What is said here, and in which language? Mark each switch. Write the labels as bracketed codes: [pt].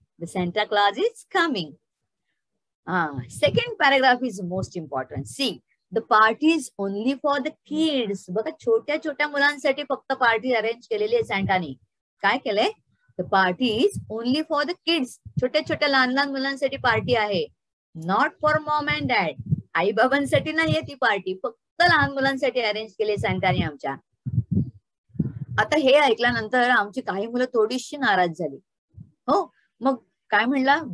[en] The Santa Claus is coming. Second paragraph is most important. See, the party is only for the kids. [mr] बघा छोट्या छोट्या मुलांसाठी फक्त party arrange केलेली आहे सॅन्टाने. काय केलंय? [en] The party is only for the kids. [mr] छोट्या छोट्या लहान लहान मुलांसाठी पार्टी आहे. [en] Not for mom and dad. [mr] आई बाबांसाठी नाहीये ती पार्टी, फक्त लहान मुलांसाठी अरेंज केली सॅन्टाने आमच्या. आता हे ऐकल्यानंतर आमची काही मुलं थोडीशी नाराज झाली. हो, मग काय म्हणला?